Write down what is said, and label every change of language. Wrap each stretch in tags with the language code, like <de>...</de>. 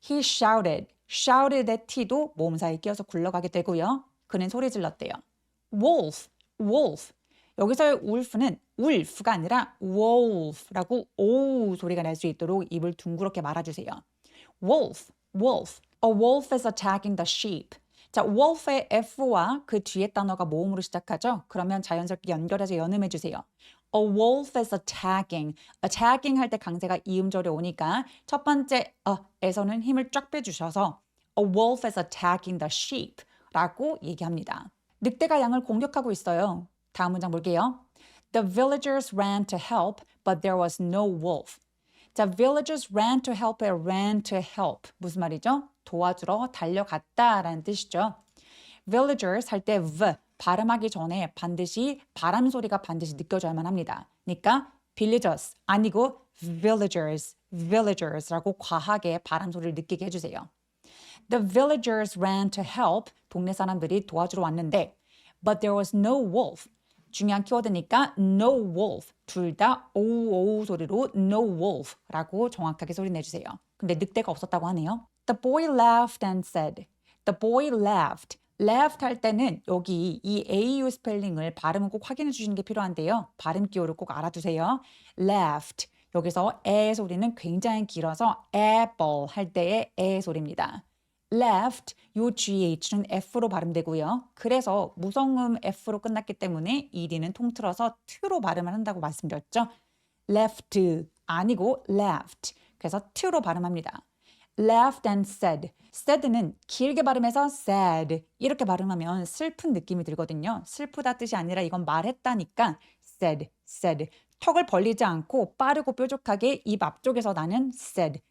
<en>He shouted.</en> <ko>shouted의 t도 모음사에 끼어서 굴러가게 되고요. 그는 소리 질렀대요. wolf. 여기서의 wolf는 wolf가 아니라 wolf라고 오 소리가 날 수 있도록 입을 둥그렇게 말아주세요.</ko> <en>wolf. A wolf is attacking the sheep.</en> <ko>자, wolf의 F와 그 뒤에 단어가 모음으로 시작하죠. 그러면 자연스럽게 연결해서 연음해 주세요.</ko> <en>A wolf is attacking.</en> <ko>attacking 할 때 강세가 이음절에 오니까 첫 번째 에서는 힘을 쫙 빼주셔서</ko> <en>A wolf is attacking the sheep</en> <ko>라고 얘기합니다. 늑대가 양을 공격하고 있어요. 다음 문장 볼게요.</ko> <en>The villagers ran to help, but there was no wolf. 자, villagers ran to help.</en> <ko>무슨 말이죠? 도와주러 달려갔다라는 뜻이죠. villagers 할 때 발음하기 전에 반드시 바람 소리가 반드시 느껴져야만 합니다. 그러니까 villagers 아니고 villagers라고 과하게 바람 소리를 느끼게 해주세요.</ko> <en>The villagers ran to help.</en> <ko>동네 사람들이 도와주러 왔는데</ko> <en>but there was no wolf.</en> <ko>중요한 키워드니까 no wolf. 둘 다 오우 소리로 no wolf라고 정확하게 소리 내주세요. 근데 늑대가 없었다고 하네요.</ko> <en>The boy laughed and said. The boy laughed.</en> <ko>laughed 할 때는 여기 이 AU 스펠링을 발음을 꼭 확인해 주시는 게 필요한데요. 발음 기호를 꼭 알아두세요.</ko> <en>laughed.</en> <ko>여기서 에 소리는 굉장히 길어서 apple 할 때의 에 소리입니다. left, 요 GH는 F로 발음되고요. 그래서 무성음 F로 끝났기 때문에 ED는 통틀어서 T로 발음을 한다고 말씀드렸죠. left 아니고 left. 그래서 T로 발음합니다.</ko> <en>laughed and said.</en> <ko>said는 길게 발음해서 sad. 이렇게 발음하면 슬픈 느낌이 들거든요. 슬프다 뜻이 아니라 이건 말했다니까 said. 턱을 벌리지 않고 빠르고 뾰족하게 입 앞쪽에서 나는 said.</ko>